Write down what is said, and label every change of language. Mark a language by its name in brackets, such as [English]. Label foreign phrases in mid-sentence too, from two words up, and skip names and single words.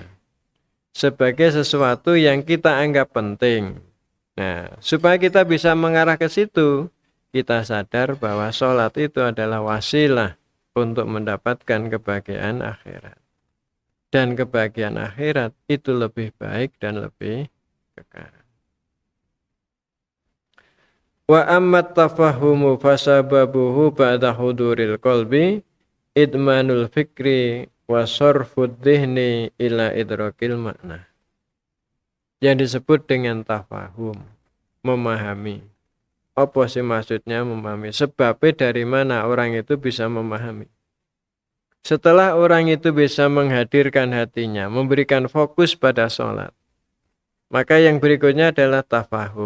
[Indonesian] Sebagai sesuatu yang kita anggap penting. Nah, supaya kita bisa mengarah ke situ, kita sadar bahwa sholat itu adalah wasilah untuk mendapatkan kebahagiaan akhirat. Dan kebahagiaan akhirat itu lebih baik dan lebih kekal. [Arabic] وأما التفاهم فسببه بعد حضور القلب إدمان الفكر وصرف الذهن إلى إدراك المعنى. [Indonesian] Yang disebut dengan tafahum, memahami. Apa sih maksudnya memahami? Sebabnya dari mana orang itu bisa memahami? Setelah orang itu bisa menghadirkan hatinya, memberikan fokus pada sholat, maka yang berikutnya adalah tafahum.